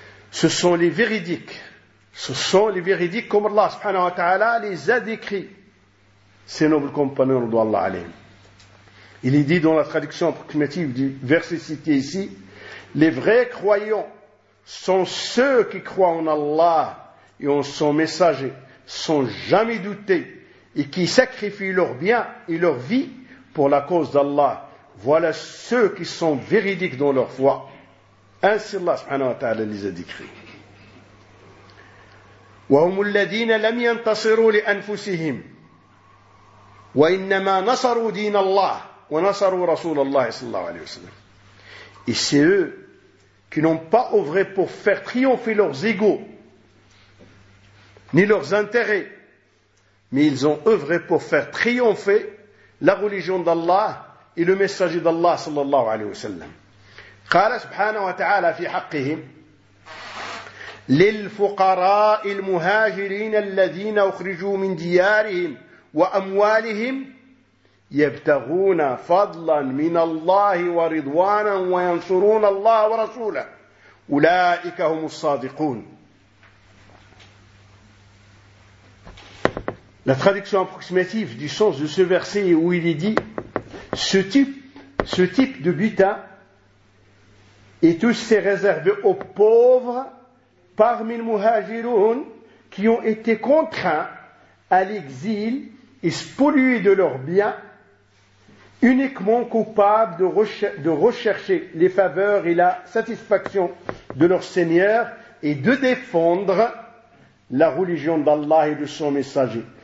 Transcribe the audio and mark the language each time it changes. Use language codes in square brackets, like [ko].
[fr] Ce sont les véridiques. Ce sont les véridiques comme Allah subhanahu wa ta'ala les a décrits. Ces nobles compagnons de Allah alayhim. Il est dit dans la traduction approximative du verset cité ici, les vrais croyants sont ceux qui croient en Allah et en son messager, sans jamais douter, et qui sacrifient leur bien et leur vie pour la cause d'Allah. Voilà ceux qui sont véridiques dans leur foi. Ainsi Allah subhanahu wa ta'ala les a décrits. [ar] وَهُمُ الَّذِينَ لَمْ يَنْتَصِرُوا لِأَنفُسِهِمْ وَإِنَّمَا نَصَرُوا دِينَ اللَّهِ وَنَصَرُوا رَسُولَ اللَّهِ صَلَّى اللَّهُ عَلَيْهِ وَسَلَّمْ. [fr] Et c'est eux qui n'ont pas œuvré pour faire triompher leurs égaux, ni leurs intérêts, mais ils ont œuvré pour faire triompher la religion d'Allah et le messager d'Allah [ar] صلى الله عليه وسلم. قال سبحانه وتعالى في حقهم للفقراء المهاجرين الذين أخرجوا من ديارهم وأموالهم يبتغون فضلا من الله ورضوانا وينصرون الله ورسوله أولئك هم الصادقون. [fr] La traduction approximative du sens de ce verset où il est dit ce type de butin est aussi réservé aux pauvres parmi les muhajirun qui ont été contraints à l'exil et spoliés de leurs biens, uniquement coupables de rechercher les faveurs et la satisfaction de leur Seigneur et de défendre la religion d'Allah et de son messager.